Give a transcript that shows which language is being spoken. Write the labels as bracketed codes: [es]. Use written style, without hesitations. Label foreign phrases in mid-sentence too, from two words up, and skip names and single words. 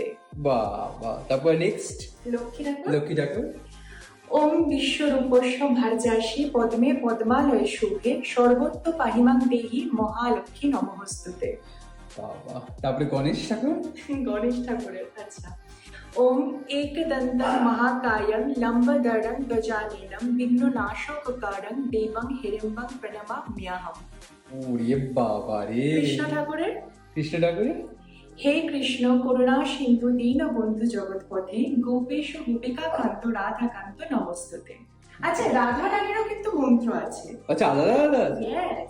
[bn] বাবা। তারপর নেক্সট লক্ষ্মী ঠাকুর। লক্ষ্মী ঠাকুর। [sa] ওম বিশ্বরূপস্য ভার্যাসি পদ্মে পদ্মালয় শুভে সর্বত্র পাহিমাং দেহি মহালক্ষ্মী নমঃস্তুতে। [bn] বাবা। তারপরে গণেশ ঠাকুর। গণেশ ঠাকুরের আচ্ছা। [sa] ওম एकदन्तं महाकायं लम्बोदरं गजाननं विघ्ननाशककारं देवं हिरण्यं प्रणमाम्यहम्। [bn] ওরে বাবা রে। কৃষ্ণ ঠাকুরের। কৃষ্ণ ঠাকুরের। [sa] হে কৃষ্ণ করুণা সিন্ধু দীনবন্ধু জগৎপথে গোপেশ গোপিকা কান্ত রাধা কান্ত নমস্তুতে। [bn] আচ্ছা রাধা রানীরও কিন্তু মন্ত্র আছে। আচ্ছা আলাদা আলাদা আছে? ইয়েস।